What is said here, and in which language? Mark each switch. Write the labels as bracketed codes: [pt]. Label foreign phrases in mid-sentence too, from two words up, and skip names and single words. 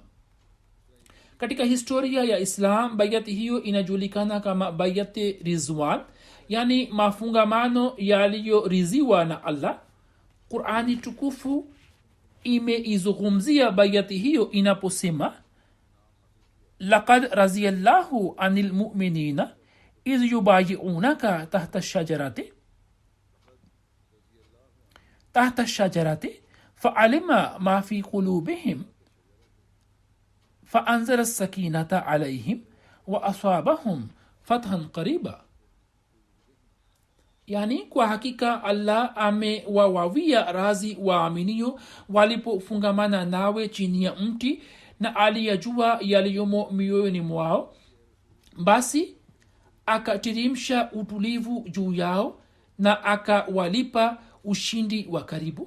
[sw] Katika historia ya Islam, bayati hiyo inajulikana kama bayati Ridwan, yani mafungamano yaliyoriziwa na Allah. Qurani tukufu imeizungumzia bayati hiyo inaposema, [ar] لقد رضي الله عن المؤمنين إذ يبايعونك تحت الشجرة فعلم ما في قلوبهم فأنزل السكينة عليهم وأثابهم فتحا قريبا. [sw] Yani kwa hakika Allah amewawawia razi waaminio walipofungamana nawe chini ya mti, na aliyajua yaliyomo mioyoni mwao, basi akatirimsha utulivu juu yao na akawalipa ushindi wa karibu.